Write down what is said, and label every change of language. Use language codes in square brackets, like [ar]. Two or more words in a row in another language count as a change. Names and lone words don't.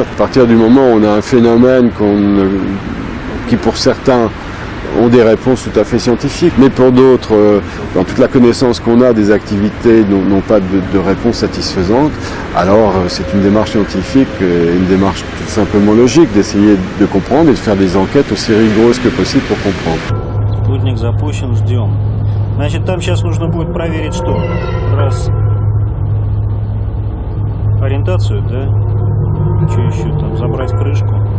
[fr] À partir du moment où on a un phénomène qui pour certains ont des réponses tout à fait scientifiques, mais pour d'autres, dans toute la connaissance qu'on a des activités n'ont pas de réponse satisfaisante, alors c'est une démarche scientifique, une démarche tout simplement logique d'essayer de comprendre et de faire des enquêtes aussi rigoureuses que possible pour comprendre. [ru] Спутник запущен, ждем. Значит, там сейчас нужно будет проверить что? Раз. Ориентацию, да? Что еще там? Забрать крышку.